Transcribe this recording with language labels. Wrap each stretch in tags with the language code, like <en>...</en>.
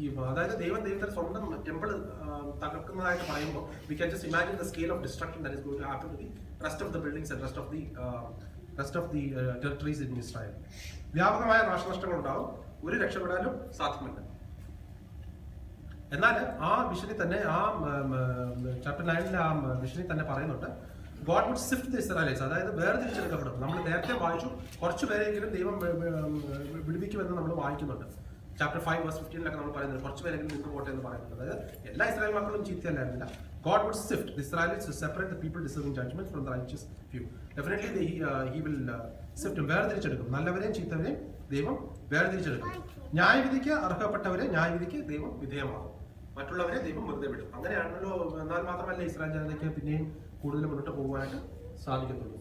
<ml>അതായത് ദൈവത്തിന്റെ സ്വന്തം ടെമ്പിൾ തകർക്കുന്നതായിട്ട് പറയുമ്പോൾ</ml> <en>we can just imagine the scale of destruction that is going to happen to the rest of the buildings and rest of the territories in Israel.</en> <ml>വ്യാപകമായ നാശനഷ്ടങ്ങൾ ഉണ്ടാവും, ഒരു രക്ഷപ്പെടാനും സാധ്യമല്ല. എന്നാൽ ആ വിഷനിൽ തന്നെ ആ ചാപ്റ്റർ 9 ആ വിഷനിൽ തന്നെ പറയുന്നുണ്ട്</ml> <en>God would sift the Israelites,</en> <ml>അതായത് വേർതിരിച്ചെടുക്കപ്പെടും. നമ്മൾ നേരത്തെ വായിച്ചു കുറച്ചു പേരെങ്കിലും ദൈവം വിടുവിക്കുമെന്ന് നമ്മൾ വായിക്കുന്നുണ്ട്. ചാപ്റ്റർ 5 verse 15 നമ്മൾ പറയുന്നത് കുറച്ച് പേരെങ്കിലും നിന്ന് പോട്ടെ എന്ന് പറയുന്നത്. അതായത് എല്ലാ ഇസ്രായേൽ മക്കളും ചീത്തയല്ലായിരുന്നില്ല,</ml> <en>God would sift the Israelites to separate the people deserving judgment from the righteous few. Definitely he will sift them.</en> <ml>വേർതിരിച്ചെടുക്കും. നല്ലവരെയും ചീത്തവരെയും ദൈവം വേർതിരിച്ചെടുക്കും. ന്യായവിധിക്ക് അർഹപ്പെട്ടവരെ ന്യായവിധിക്ക് ദൈവം വിധേയമാകും. മറ്റുള്ളവരെ ദൈവം വെറുതെ വിടും. അങ്ങനെയാണല്ലോ. എന്നാൽ മാത്രമല്ല ഇസ്രായേൽ ജനതയ്ക്ക് പിന്നെയും കൂടുതൽ മുന്നോട്ട് പോകുവാനായിട്ട് സാധിക്കത്തുള്ളൂ.</ml>